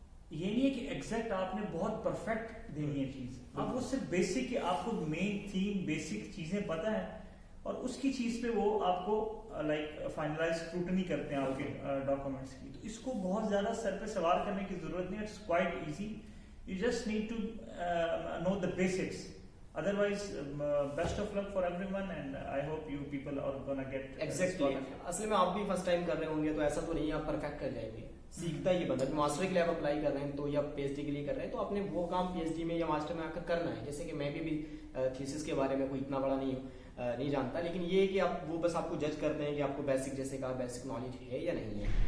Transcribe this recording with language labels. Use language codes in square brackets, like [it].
[ur] یہ نہیں ہے کہ ایگزیکٹ آپ نے بہت پرفیکٹ دینی ہے چیز، آپ وہ صرف بیسک کہ آپ کو مین تھیم بیسک چیزیں پتہ ہیں اور اس کی چیز پہ وہ آپ کو لائک فائنلائز اسکروٹنی کرتے ہیں آپ کے ڈاکومنٹس کی. تو اس کو بہت زیادہ سر پہ سوار کرنے کی ضرورت نہیں ہے. [en] It's quite easy. You just need to know the basics. Otherwise, best of luck for everyone and I hope you people are gonna get exactly. [ur] اصل میں آپ بھی فرسٹ ٹائم کر رہے ہوں گے تو ایسا تو نہیں ہے آپ پرفیکٹ کر جائیں گے. سیکھتا ہی بندہ ماسٹر کے لیے آپ اپلائی کر رہے ہیں تو یا پی ایچ ڈی کے لیے کر رہے ہیں تو آپ نے وہ کام پی ایچ ڈی میں یا ماسٹر میں آ کر کرنا ہے. جیسے کہ میں بھی تھیسس کے بارے میں کوئی اتنا بڑا نہیں جانتا، لیکن یہ ہے کہ آپ وہ بس آپ کو جج کرتے ہیں کہ آپ کو بیسک جیسے کہا بیسک نالج ہے یا نہیں ہے.